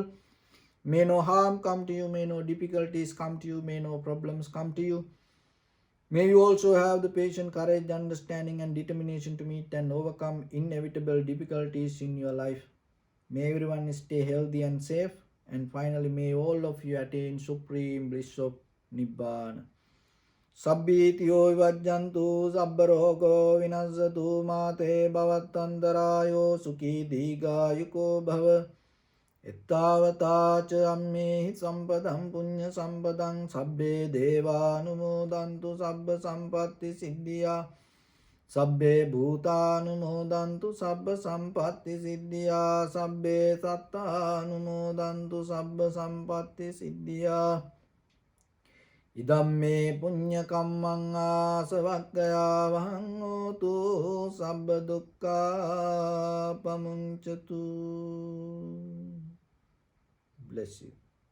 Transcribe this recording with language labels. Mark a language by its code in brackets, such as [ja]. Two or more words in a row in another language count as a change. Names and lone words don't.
[en] May no harm come to you, may no difficulties come to you, may no problems come to you. May you also have the patience, courage, understanding and determination to meet and overcome inevitable difficulties in your life. May everyone stay healthy and safe. And finally, may all of you attain supreme bliss of Nibbana. [pi] Sabbitiyo vivajjantu sabbarogo vinasatu mate bhavattantarayo sukhi digayuko bhava. Ettavata cha ammehi sampadam punya sampadam sabbe deva anumodantu sabba sampatti siddhya. Sabbe bhuta anumodantu sabba sampatti siddhya. Sabbe satta anumodantu sabba sampatti siddhya. Idam me punya kammang asavakkaya vahang hotu sabba dukkha pamuncatu. [en] Bless you.